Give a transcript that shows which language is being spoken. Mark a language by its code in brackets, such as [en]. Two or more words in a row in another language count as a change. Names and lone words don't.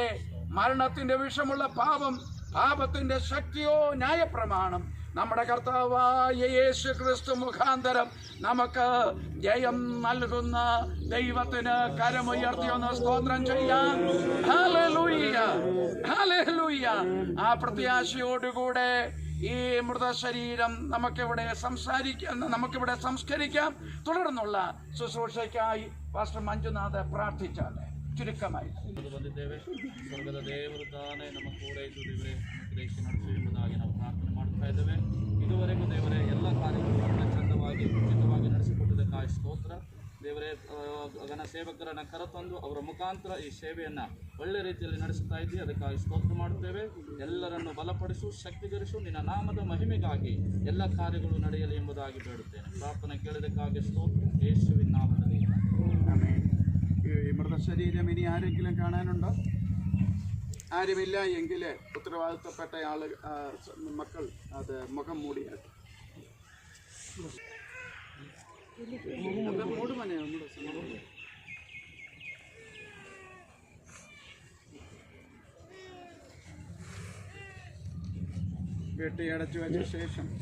[ml] മരണത്തിന്റെ വിഷമുള്ള പാപത്തിന്റെ ശക്തിയോ ന്യായപ്രമാണം നമ്മുടെ കർത്താവായ യേശു ക്രിസ്തു മുഖാന്തരം നമുക്ക് ജയം നൽകുന്ന ദൈവത്തിന് കരമുയർത്തി ഒന്ന് സ്തോത്രം ചെയ്യാം. ഹല്ലേലൂയ, ഹല്ലേലൂയ. ആ പ്രത്യാശയോടുകൂടെ ഈ മൃതശരീരം നമുക്കിവിടെ സംസ്കരിക്കാം. തുടർന്നുള്ള ശുശ്രൂഷയ്ക്കായി പാസ്റ്റർ മഞ്ജുനാഥ് പ്രാർത്ഥിച്ചാൽ ചുരുക്കമായി [kn] ಸ್ವರ್ಗದ ದೇವರು ತಾನೇ ನಮ್ಮ ಕೂಡ ಇದ್ದು ದೇವರೇ ಅನುಗ್ರಹಿಸಿ ನಡೆಸು ಎಂಬುದಾಗಿ ನಾವು ಪ್ರಾರ್ಥನೆ ಮಾಡ್ತಾ ಇದ್ದೇವೆ. ಇದುವರೆಗೂ ದೇವರೇ ಎಲ್ಲ ಕಾರ್ಯಗಳನ್ನು ಚಂದವಾಗಿ ಉಚಿತವಾಗಿ ನಡೆಸಿಕೊಟ್ಟಿದ್ದಕ್ಕಾಗಿ ಸ್ತೋತ್ರ. ದೇವರೇ ಗಣ ಸೇವಕರನ್ನು ಕರೆತಂದು ಅವರ ಮುಖಾಂತರ ಈ ಸೇವೆಯನ್ನು ಒಳ್ಳೆ ರೀತಿಯಲ್ಲಿ ನಡೆಸ್ತಾ ಇದ್ದೀವಿ. ಅದಕ್ಕಾಗಿ ಸ್ತೋತ್ರ ಮಾಡುತ್ತೇವೆ. ಎಲ್ಲರನ್ನು ಬಲಪಡಿಸು, ಶಕ್ತಿಗರಿಸು. ನಿನ್ನ ನಾಮದ ಮಹಿಮೆಗಾಗಿ ಎಲ್ಲ ಕಾರ್ಯಗಳು ನಡೆಯಲಿ ಎಂಬುದಾಗಿ ಬೇಡುತ್ತೇನೆ. ಪ್ರಾರ್ಥನೆ ಕೇಳಿದಕ್ಕಾಗಿ ಸ್ತೋತ್ರ, ಯೇಸುವಿನ ನಾಮದಲ್ಲಿ. [ml] ഈ മൃതശരീരം ഇനി ആരെങ്കിലും കാണാനുണ്ടോ? ആരുമില്ല എങ്കിൽ ഉത്തരവാദിത്തപ്പെട്ട മക്കൾ അത് മുഖം മൂടിയാക്കി. വെട്ടിയടച്ചു വെച്ച ശേഷം